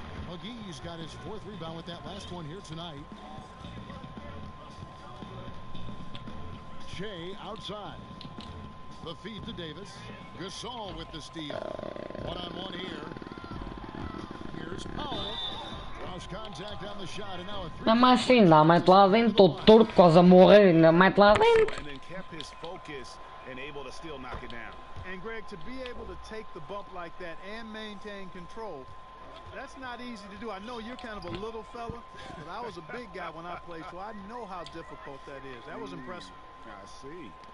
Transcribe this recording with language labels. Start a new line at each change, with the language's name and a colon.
English: McGee's got his 4th rebound with that last one here tonight. Shea outside. The feed to Davis. Gasol with the steal. One-on-one here. Here's Powell. Cross contact on the shot, and now a 3.
Portuguese: Não, mas sim, dá, mete lá dentro, todo torto, quase a morrer, ainda mete lá dentro.
English: And then kept his focus and able to still knock it down. And Greg, to be able to take the bump like that and maintain control, that's not easy to do. I know you're kind of a little fella, but I was a big guy when I played, so I know how difficult that is. That was impressive. I see.